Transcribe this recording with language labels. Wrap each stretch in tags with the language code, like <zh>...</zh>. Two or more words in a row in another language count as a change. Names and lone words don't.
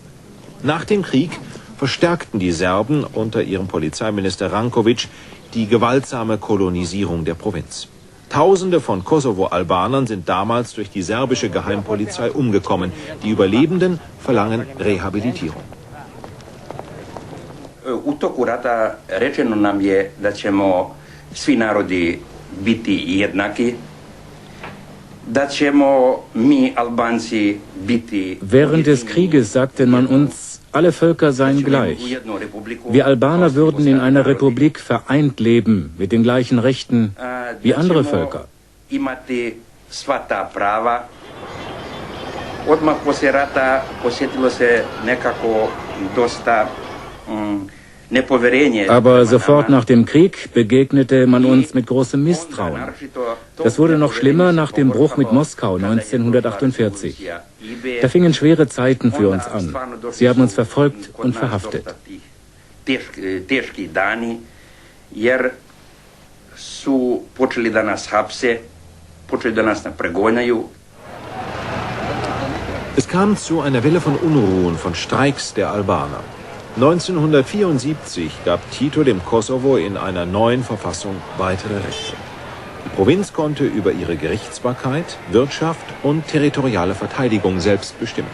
<de>Nach dem Krieg verstärkten die Serben unter ihrem Polizeiminister Ranković die gewaltsame Kolonisierung der Provinz. Tausende von Kosovo-Albanern sind damals durch die serbische Geheimpolizei umgekommen. Die Überlebenden verlangen Rehabilitierung.</de> <sr>U toku rata rečeno nam je da ćemo svi narodi biti jednaki, da ćemo mi Albanci biti.</sr> <de>Während des Krieges sagte man uns, alle Völker seien gleich. Wir Albaner würden in einer Republik vereint leben, mit den gleichen Rechten wie andere Völker.</de> <sr>Odmah poslije rata osjetilo se nekako dosta nepoverenje.</sr> <de>Aber sofort nach dem Krieg begegnete man uns mit großem Misstrauen. Das wurde noch schlimmer nach dem Bruch mit Moskau 1948. Da fingen schwere Zeiten für uns an. Sie haben uns verfolgt und verhaftet.</de> <sr>Teški dani, jer su počeli da nas hapse, počeli da nas pregonjaju.</sr> <de>Es kam zu einer Welle von Unruhen, von Streiks der Albaner. 1974 gab Tito dem Kosovo in einer neuen Verfassung weitere Rechte. Die Provinz konnte über ihre Gerichtsbarkeit, Wirtschaft und territoriale Verteidigung selbst bestimmen.</de>